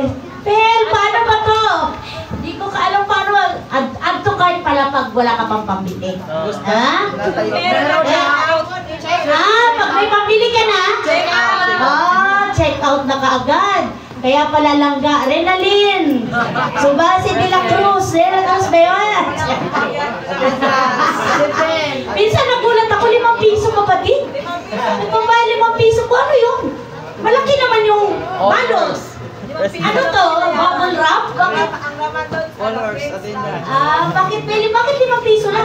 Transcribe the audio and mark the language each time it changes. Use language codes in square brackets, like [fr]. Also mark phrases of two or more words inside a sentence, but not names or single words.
[tl] Fel, paano ba to? Hindi ko kaalam paano. [en] Add to cart [tl] pala pag wala ka pang pambili. Ha? Pag may pambili ka na? [en] Check out [tl] na kaagad. Kaya pala langga, Renalyn. Subasi de la Cruz. De la Cruz ba yun? Minsan nagulat ako, 5 piso kapatid. Nagpapaya 5 piso ko, ano yun? Malaki naman yung balos. Ano to? Bubble wrap? Bakit? Bakit 5 piso lang?